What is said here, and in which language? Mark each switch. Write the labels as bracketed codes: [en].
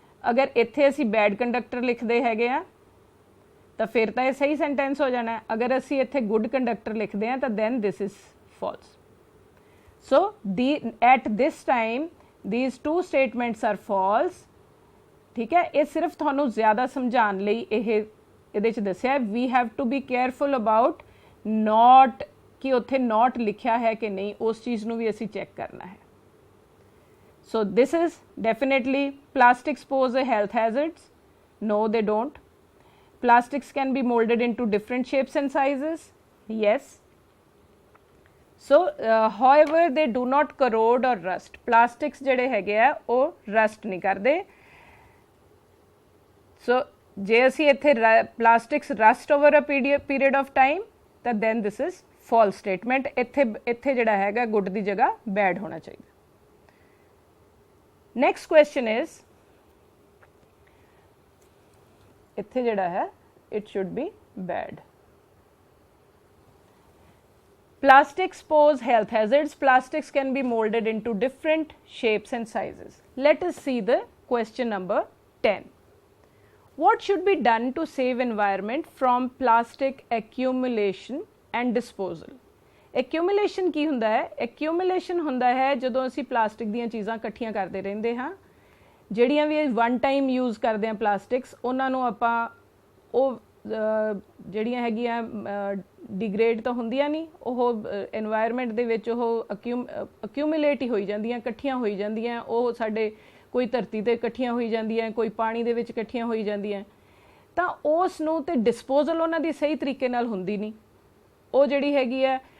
[pa] ਅਗਰ ਇੱਥੇ ਅਸੀਂ ਬੈਡ ਕੰਡਕਟਰ ਲਿਖਦੇ ਹੈਗੇ ਆ ਤਾਂ ਫਿਰ ਤਾਂ ਇਹ ਸਹੀ ਸੈਂਟੈਂਸ ਹੋ ਜਾਣਾ ਹੈ. ਅਗਰ ਅਸੀਂ ਇੱਥੇ ਗੁੱਡ ਕੰਡਕਟਰ ਲਿਖਦੇ ਹਾਂ ਤਾਂ [en] then this is false. So at this time these two statements are false. [pa] ਠੀਕ ਹੈ. ਇਹ ਸਿਰਫ ਤੁਹਾਨੂੰ ਜ਼ਿਆਦਾ ਸਮਝਾਉਣ ਲਈ ਇਹਦੇ 'ਚ ਦੱਸਿਆ [en] we have to be careful about not [pa] ਕਿ ਉੱਥੇ not ਲਿਖਿਆ ਹੈ ਕਿ ਨਹੀਂ ਉਸ ਚੀਜ਼ ਨੂੰ ਵੀ ਅਸੀਂ ਚੈੱਕ ਕਰਨਾ ਹੈ. [en] So this is definitely plastics pose a health hazards. No, they don't. Plastics can be molded into different shapes and sizes. Yes. So however they do not corrode or rust. [pa] Plastics ਜਿਹੜੇ ਹੈਗੇ ਆ ਉਹ rust ਨਹੀਂ ਕਰਦੇ. [en] So [pa] ਜੇ ਅਸੀਂ ਇੱਥੇ [en] plastics rust over a period of time ਤਾਂ then this is false statement. [pa] ਇੱਥੇ ਜਿਹੜਾ ਹੈਗਾ good ਦੀ ਜਗ੍ਹਾ bad ਹੋਣਾ ਚਾਹੀਦਾ. [en] Next question is [pa] ਇੱਥੇ ਜਿਹੜਾ ਹੈ [en] it should be bad. Plastics pose health hazards. Plastics can be molded into different shapes and sizes. Let us see the question number 10. What should be done to save environment from plastic accumulation and disposal? [pa] Accumulation ਕੀ ਹੁੰਦਾ ਹੈ? Accumulation ਹੁੰਦਾ ਹੈ ਜਦੋਂ ਅਸੀਂ plastic ਦੀਆਂ ਚੀਜ਼ਾਂ ਇਕੱਠੀਆਂ ਕਰਦੇ ਰਹਿੰਦੇ ਹਾਂ. ਜਿਹੜੀਆਂ ਵੀ ਵਨ ਟਾਈਮ ਯੂਜ਼ ਕਰਦੇ ਹਾਂ ਪਲਾਸਟਿਕਸ ਉਹਨਾਂ ਨੂੰ ਆਪਾਂ ਉਹ ਜਿਹੜੀਆਂ ਹੈਗੀਆਂ ਡਿਗਰੇਡ ਤਾਂ ਹੁੰਦੀਆਂ ਨਹੀਂ ਉਹ এনवायरमेंट ਦੇ ਵਿੱਚ ਉਹ ਅਕਿਊਮੂਲੇਟ ਹੀ ਹੋਈ ਜਾਂਦੀਆਂ ਇਕੱਠੀਆਂ ਹੋਈ ਜਾਂਦੀਆਂ ਉਹ ਸਾਡੇ ਕੋਈ ਧਰਤੀ ਤੇ ਇਕੱਠੀਆਂ ਹੋਈ ਜਾਂਦੀਆਂ ਕੋਈ ਪਾਣੀ ਦੇ ਵਿੱਚ ਇਕੱਠੀਆਂ ਹੋਈ ਜਾਂਦੀਆਂ ਤਾਂ ਉਸ ਨੂੰ ਤੇ ਡਿਸਪੋਜ਼ਲ ਉਹਨਾਂ ਦੀ ਸਹੀ ਤਰੀਕੇ ਨਾਲ ਹੁੰਦੀ ਨਹੀਂ ਉਹ ਜਿਹੜੀ ਹੈਗੀ ਹੈ